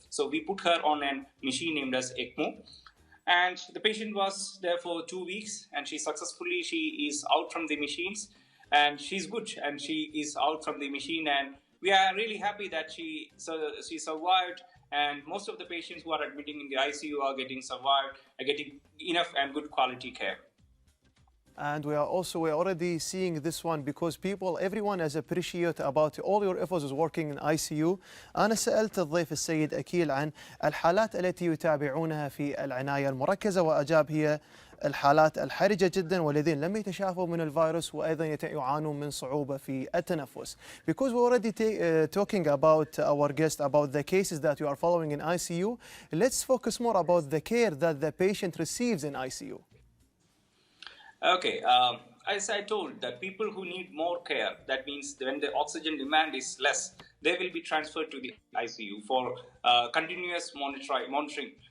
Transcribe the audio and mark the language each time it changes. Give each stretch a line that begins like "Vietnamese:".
English: So we put her on a machine named as ECMO. And the patient was there for 2 weeks, and she is out from the machines, and she's good, and she is out from the machine, and we are really happy that she survived. And most of the patients who are admitting in the ICU are getting survived, are getting enough and good quality care. And we're already seeing this one because everyone is appreciate about all your efforts is working in ICU.
Arabic: أنا سألت الضيف السيد اخيل عن الحالات التي يتابعونها في العناية المركزة، وأجاب هي الحالات الحرجة جدا والذين لم يتشافوا من الفيروس وأيضا يعانون من صعوبة في التنفس.
English: Because we're already talking about our guest about the cases that you are following in ICU, let's focus more about the care that the patient receives in ICU. Okay, as I told, that people who need more care, that means when the oxygen demand is less, they will be transferred to the ICU for continuous monitoring.